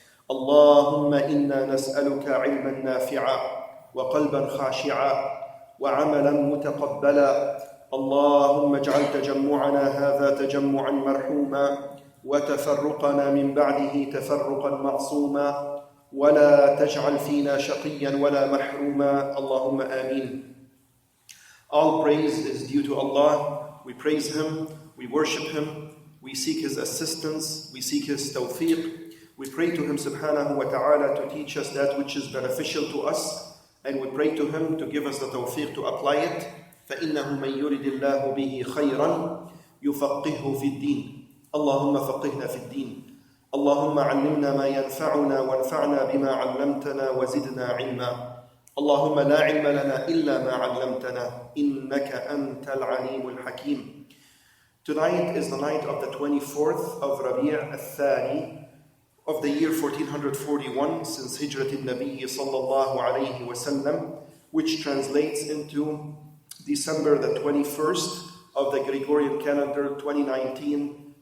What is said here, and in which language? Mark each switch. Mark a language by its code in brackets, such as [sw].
[ar] اللهم إنا نسألك علما نافعا وقلبا خاشعا وعملا متقبلا. اللهم اجعل تجمعنا هذا تجمعا مرحوما وتفرقنا من بعده تفرقا معصوما ولا تجعل فينا شقيا ولا محروما. اللهم آمين. [en] All praise is due to Allah. We praise Him, we worship Him, we seek His assistance, we seek His tawfiq. We pray to Him subhanahu wa ta'ala to teach us that which is beneficial to us, and we pray to Him to give us the tawfiq to apply it. [ar] فَإِنَّهُ مَنْ يُرِدِ اللَّهُ بِهِ خَيْرًا يُفَقِّهُ فِي الدِّينِ. اللهم فقهنا في الدين. اللهم علمنا ما ينفعنا وانفعنا بما علمتنا وزدنا علما. اللهم لا علم لنا إلا ما علمتنا إنك أنت العليم الحكيم. [en] Tonight is the night of the 24th of Rabi' al-Thani of the year 1441 since Hijrat al-Nabi sallallahu alayhi wa sallam, which translates into December the 21st of the Gregorian calendar 2019.